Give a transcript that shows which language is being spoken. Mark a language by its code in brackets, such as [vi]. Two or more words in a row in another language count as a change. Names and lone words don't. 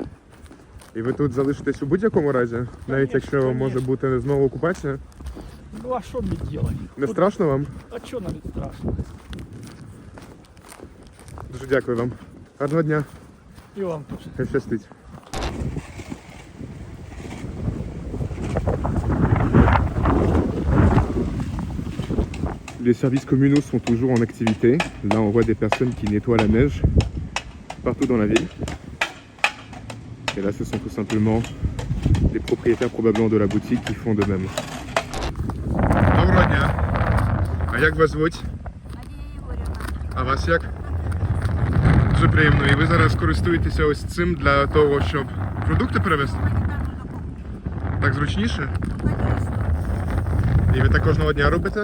[uk] І ви тут залишитесь у будь-якому разі? Навіть якщо Конечно. може бути знову окупація? Ну а що мені робити? Не страшно вам? А що навіть страшно? Дуже дякую вам. Гарного дня. І вам теж. Хай щастить. [fr] Les services communaux sont toujours en activité. Là, on voit des personnes qui nettoient la neige partout dans la ville. Et là, ce sont tout simplement les propriétaires probablement de la boutique qui font de même. [uk] Доброго дня. А як вас звуть? А вас як? Дуже приємно. І ви зараз користуєтеся ось цим для того, щоб продукти перевезти? Так зручніше? І ви так кожного дня робите?